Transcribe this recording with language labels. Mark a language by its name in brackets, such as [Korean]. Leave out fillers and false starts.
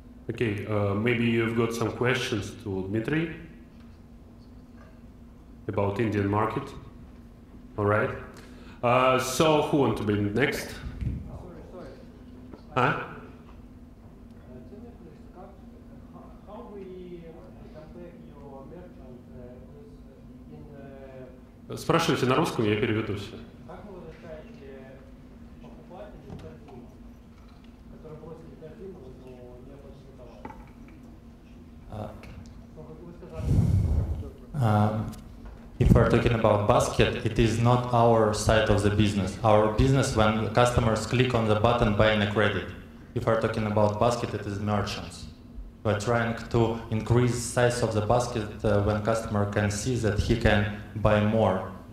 [English] Okay, maybe you've got some questions to Dmitry about Indian market. All right. So who want to be next? Sorry. Huh? Tell me please, how we compare your merchant in [Russian] Спрашивайте на русском, я переведу все. как вы решаете покупателей в корзину, которые бросили корзину, но не оплатили товар? Как вы сказали. [English] If we're talking about basket, it is not our side of the business. Our business when customers click on the button buying a credit. If we're talking about basket, it is merchants. We're trying to increase size of the basket when customer can see that he can buy more.